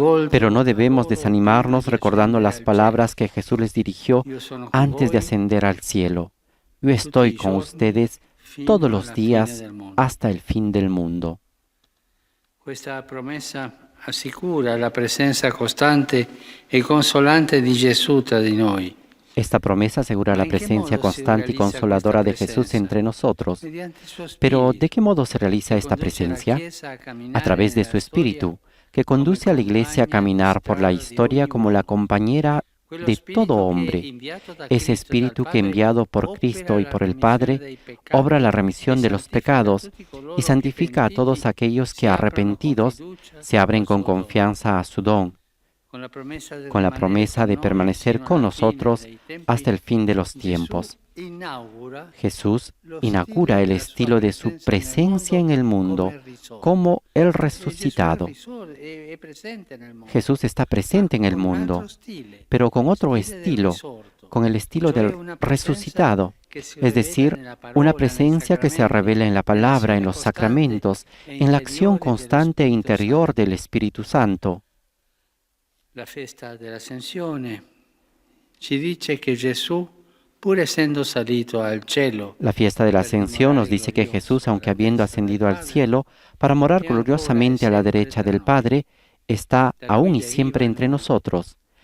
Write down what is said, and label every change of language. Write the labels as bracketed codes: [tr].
[es] Pero no debemos desanimarnos recordando las palabras que Jesús les dirigió antes de ascender al cielo. Yo estoy con ustedes todos los días hasta el fin del mundo. [it] Questa promessa assicura la presenza costante e consolante di Gesù tra di noi. [es] Esta promesa asegura la presencia constante y consoladora de Jesús entre nosotros. Pero, ¿de qué modo se realiza esta presencia? A través de su Espíritu, que conduce a la Iglesia a caminar por la historia como la compañera de todo hombre. Ese Espíritu que, enviado por Cristo y por el Padre, obra la remisión de los pecados y santifica a todos aquellos que, arrepentidos, se abren con confianza a su don, con la promesa de permanecer con nosotros hasta el fin de los tiempos. Jesús inaugura el estilo de su presencia en el mundo como el resucitado. Jesús está presente en el mundo, pero con otro estilo, con el estilo del resucitado, es decir, una presencia que se revela en la palabra, en los sacramentos, en la acción constante e interior del Espíritu Santo. [it] La festa dell'Ascensione ci dice che Gesù, pur essendo salito al cielo, [es] La fiesta de la Ascensión nos dice que Jesús, aunque habiendo ascendido al cielo para morar gloriosamente a la derecha del Padre, está aún y siempre entre nosotros.